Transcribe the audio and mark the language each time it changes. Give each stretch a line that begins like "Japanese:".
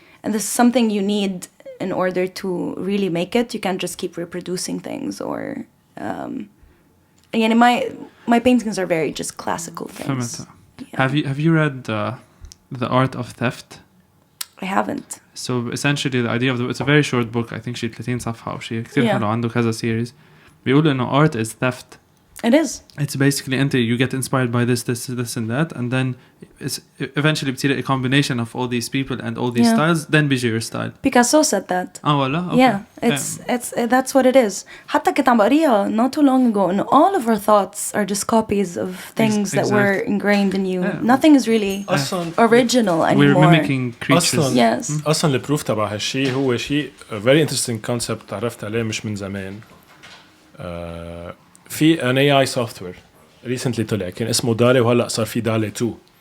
English: And this is something you need in order to really make it. You can't just keep reproducing things or... يعني my paintings are very just classical things. Yeah. Have you read The Art of Theft? I haven't. So essentially the idea of it's a very short book. I think
Arabic: شيء 30 صفحة أو شيء كتير حلو عنده كذا series. بيقول إنه
English: art is theft. It is. It's basically you get inspired by this and that, and then it's eventually
Arabic: بتصير
English: a combination of all these people and all these styles. Then
Arabic: بيجي
English: your style. Picasso said that.
Arabic: والله. Okay.
English: Yeah, it's that's what it is.
Arabic: حتى كنت عم بقريها
English: not too long ago. And all of our thoughts are just copies of things that were ingrained in you. Yeah. Nothing is really original anymore. We're mimicking creatures. Yes.
Arabic: أصلاً البروف تبع هالشيء هو شيء
English: very interesting concept
Arabic: تعرفت عليه مش من زمان. في
English: an AI software recently
Arabic: طلع كان اسمه دالي وهلأ صار في دالي 2.